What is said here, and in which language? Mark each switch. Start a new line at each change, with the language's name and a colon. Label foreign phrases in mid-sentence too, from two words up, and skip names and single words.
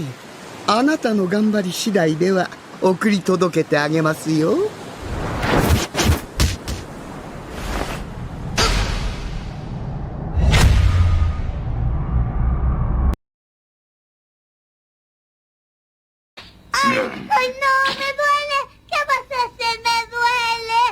Japanese: あなたの頑張り次第では送り届けてあげますよ。
Spanish: ¡Ay, no! ¡Me duele! ¿Qué vas a hacer? ¡Me duele!